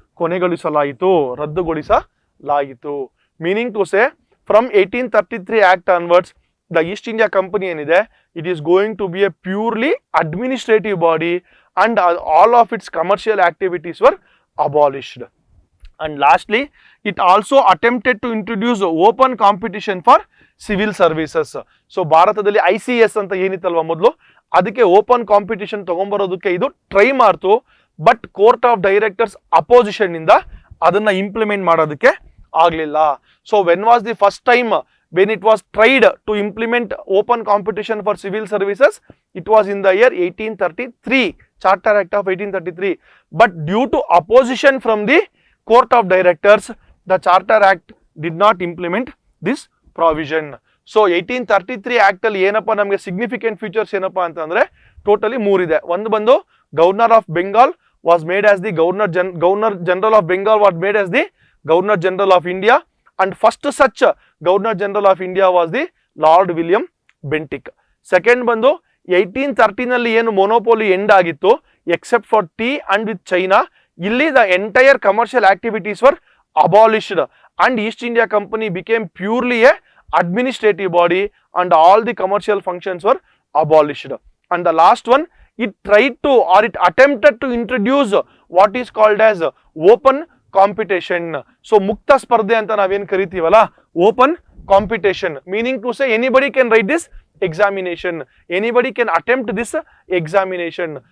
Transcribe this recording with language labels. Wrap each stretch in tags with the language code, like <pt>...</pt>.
<kn>ಕೊನೆಗೊಳಿಸಲಾಯಿತು, ರದ್ದುಗೊಳಿಸಲಾಯಿತು.</kn> <en>Meaning to say from 1833 act onwards the East India company ಏನಿದೆ, it is going to be a purely administrative body and all of its commercial activities were abolished. And lastly, it also attempted to introduce open competition for civil services.</en> <kn>So ಭಾರತದಲ್ಲಿ ICS ಅಂತ ಏನಿತ್ತಲ್ವ ಮೊದಲು, ಅದಕ್ಕೆ open competition ತಗೊಂಬರೋದಕ್ಕೆ ಇದು try ಮಾಡ್ತು. But court of directors opposition ಇಂದ ಅದನ್ನ implement ಮಾಡೋದಕ್ಕೆ ಆಗಲಿಲ್ಲ.</kn> <en>So when was the first time when it was tried to implement open competition for civil services, it was in the year 1833, Charter Act of 1833. But due to opposition from the Court of Directors, the Charter Act did not implement this provision.</en> <kn>So 1833 Act ಅಲ್ಲಿ ಏನಪ್ಪ ನಮಗೆ significant features ಏನಪ್ಪ ಅಂತಂದ್ರೆ totally ಮೂರಿದೆ. ಒಂದು ಬಂದು</kn> <en>Governor of Bengal was made as the governor general of Bengal was made as the governor general of India. And first such Governor General of India was the Lord William Bentinck. Second</en> <kn>ಬಂದು 1813 ಅಲ್ಲಿ ಏನು</kn> <en>Monopoly end ಆಗಿತ್ತು, except for tea and with China, ಇಲ್ಲಿ the entire commercial activities were abolished and East India company became purely a administrative body and all the commercial functions were abolished. And the last one, it tried to or it attempted to introduce what is called as open competition. So</en> <kn>mukta spardhe anta naven karitivala,</kn> <en>open competition, meaning to say anybody can write this examination, anybody can attempt this examination.</en>